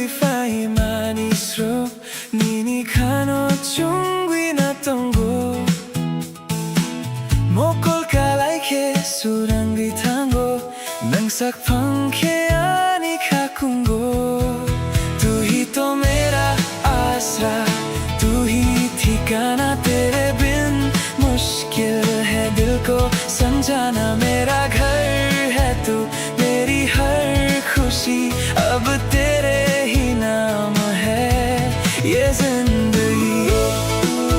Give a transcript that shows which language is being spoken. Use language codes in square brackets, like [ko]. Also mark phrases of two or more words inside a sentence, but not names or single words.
[trp] wifai manis ro, nini kano chungwi na tongo. Mokol kalay ke surangi tango, nang sakpang ke ani kakungo. [hi] तू ही तो मेरा आसरा, तू ही ठिकाना तेरे बिन मुश्किल है दिल को समझाना मेरा घर है तू मेरी हर खुशी अब तेरे ही नाम है ये जिंदगी